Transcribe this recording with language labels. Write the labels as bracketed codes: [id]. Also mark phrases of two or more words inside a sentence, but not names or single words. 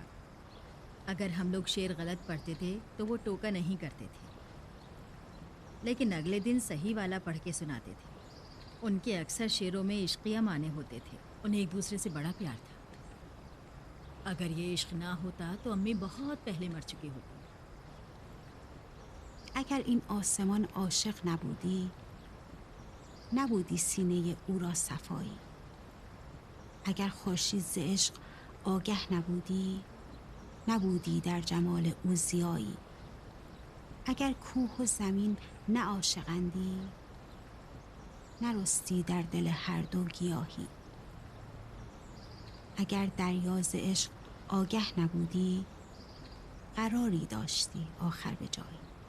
[hi] अगर हम लोग शेर गलत पढ़ते थे तो वो टोका नहीं करते थे, लेकिन अगले दिन सही वाला पढ़ के सुनाते थे। उनके अक्सर शेरों में इश्किया माने होते थे। उन्हें एक दूसरे से बड़ा प्यार था। अगर ये इश्क ना होता तो अम्मी बहुत पहले मर चुकी होती। [fa] اگر این آسمان عاشق نبودی نبودی سینه او را صفایی اگر خورشید ز عشق آگه نبودی نبودی در جمال او ضیایی اگر کوه و زمین نه عاشقندی نرستی در دل هر دو گیاهی اگر دریا ز عشق آگه نبودی قراری داشتی آخر به جایی